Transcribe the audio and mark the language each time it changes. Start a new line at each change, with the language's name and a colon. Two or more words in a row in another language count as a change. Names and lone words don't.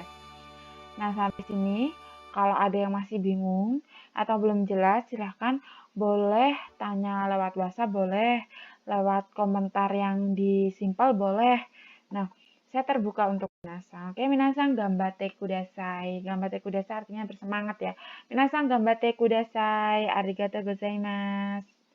Indonesian: Nah, sampai sini kalau ada yang masih bingung atau belum jelas, silahkan boleh tanya lewat WhatsApp, boleh lewat komentar yang di Simple, boleh. Nah, Saya terbuka untuk minasang.
Japanese: Oke, みなさん頑張ってください. 頑張ってください
Indonesian: artinya bersemangat ya.
Japanese: みなさん頑張ってください. ありがとうございます.